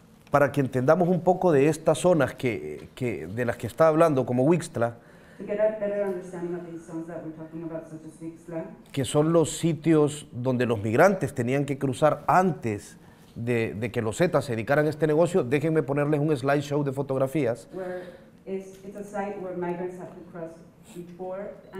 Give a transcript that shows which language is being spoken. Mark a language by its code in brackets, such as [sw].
[es] Para que entendamos un poco de estas zonas de las que está hablando, como Huixtla, [en] To get a better understanding of these zones that we're talking about, such as Huixtla, [es] que son los sitios donde los migrantes tenían que cruzar antes de que los Zetas se dedicaran a este negocio, déjenme ponerles un slideshow de fotografías. [en] where it's a site where migrants have to cross before,